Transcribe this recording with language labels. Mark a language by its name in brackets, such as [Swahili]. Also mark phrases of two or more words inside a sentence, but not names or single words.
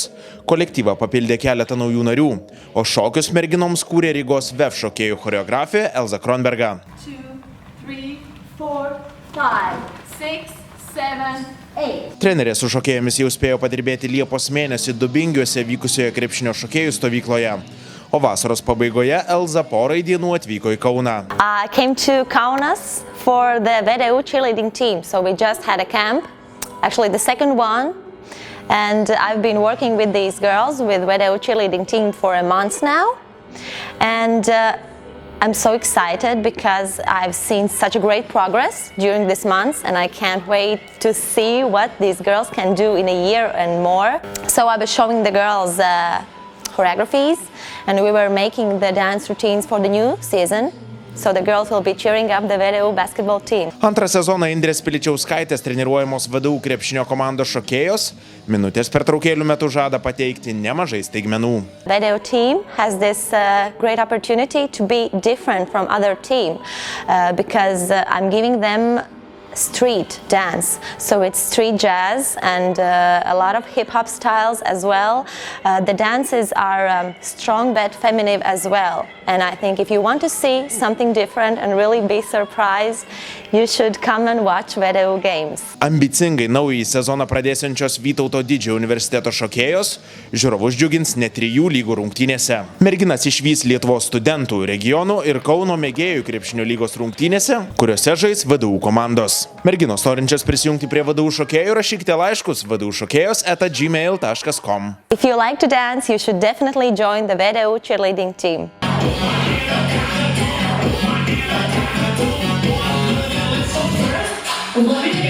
[Lithuanian] Kolektyvą papildė keletą naujų narių, o šokius merginoms kūrė Rygos VEF šokėjų choreografė Elza Kronberga. 2, 3, 4, 5, 6, 7, 8. Trenerė su šokėjomis jau spėjo padirbėti Liepos mėnesį Dubingiuose vykusioje krepšinio šokėjų stovykloje. O vasaros pabaigoje Elza porai dienų atvyko į Kauną. [English] I came to Kaunas for the VDU cheerleading team. So we just had a camp, actually the second one. And I've been working with these girls with VDU cheerleading team for a month now. And I'm so excited because I've seen such a great progress during this month, and I can't wait to see what these girls can do in a year and more. So I was showing the girls choreographies, and we were making the dance routines for the new season. So the girls will be cheering up the VDU basketball team. [Lithuanian] Antrą sezoną Indrės Piličiauskaitės treniruojamos VDU krepšinio komandos šokėjos minutės pertraukėlių metu žada pateikti nemažai staigmenų. [English] VDU team has this great opportunity to be different from other team because I'm giving them street dance. So it's street jazz and a lot of hip-hop styles as well. The dances are strong but feminine as well. And I think if you want to see something different and really be surprised, you should come and watch VDU games. [Lithuanian] Ambicingai naująjį sezoną pradėsiančios Vytauto Didžiojo universiteto šokėjos žiūrovus džiugins net 3 lygų rungtynėse. Merginas išvys Lietuvos studentų, regionų ir Kauno mėgėjų krepšinio lygos rungtynėse, kuriuose žais VDU komandos. Merginos norinčios prisijungti prie VDU šokėjų rašykite laiškus vdušokėjos@gmail.com. [English] If you like to dance, you should definitely join the VDU cheerleading team. One.